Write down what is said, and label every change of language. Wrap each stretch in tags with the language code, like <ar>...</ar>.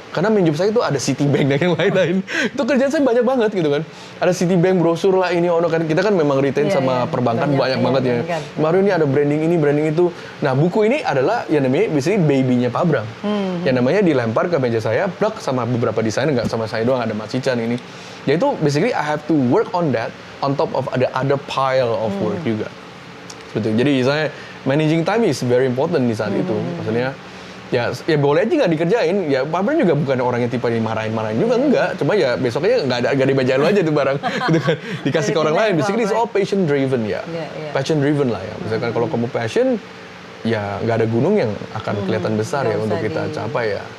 <id>Karena main job saya itu ada Citibank dan yang lain-lain. Itu kerjaan saya banyak banget gitu kan. Ada Citibank, brosur lah ini, ono kan. Kita kan memang retain sama perbankan banyak banget ya. Mario ini ada branding ini, branding itu. Nah buku ini adalah yang namanya basically baby-nya Pak Bram. Yang namanya dilempar ke meja saya, plug sama beberapa desainer, nggak sama saya doang, ada Mas Cican ini.</id> <en>Yaitu basically I have to work on that on top of ada other pile of work juga.</en> <id>Betul. Jadi saya</id> <en>managing time is very important</en> <id>di saat itu. Maksudnya ya boleh aja nggak dikerjain. Ya Pak Bram juga bukan orang yang tipe dimarahin-marahin juga enggak. Cuma ya besoknya nggak dibacain lo aja tuh barang. Gitu kan. Dikasih ke orang lain.</id> <en>Basically it's all passion driven ya.</en> <id>Passion driven lah ya. Misalkan kalau kamu passion, ya nggak ada gunung yang akan kelihatan besar ya untuk kita capai ya.</id>